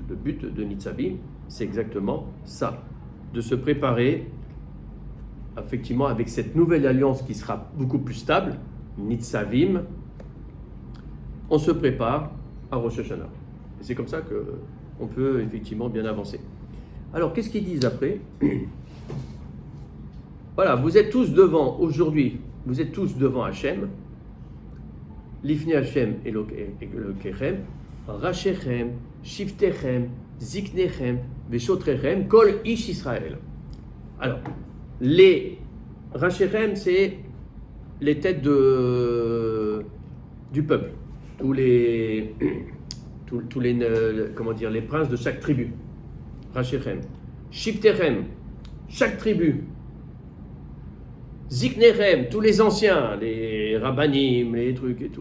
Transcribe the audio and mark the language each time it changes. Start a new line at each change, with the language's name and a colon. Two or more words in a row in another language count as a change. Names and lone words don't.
French: Le but de Nitzavim, c'est exactement ça. De se préparer, effectivement, avec cette nouvelle alliance qui sera beaucoup plus stable, Nitzavim, on se prépare à Rosh Hashanah. Et c'est comme ça qu'on peut effectivement bien avancer. Alors, qu'est-ce qu'ils disent après? Voilà, vous êtes tous devant, aujourd'hui, vous êtes tous devant Hachem,
Hebrew: לפני ה' אלוקיכם, ראשיכם, שבטיכם, זקניכם, ושוטריכם, כל איש ישראל.
French: Alors, les Rachechem, c'est les têtes du peuple, tous les comment dire, les princes de chaque tribu. Rachechem. Shiftechem, chaque tribu. Ziknerem, tous les anciens, les rabbanim, les trucs et tout.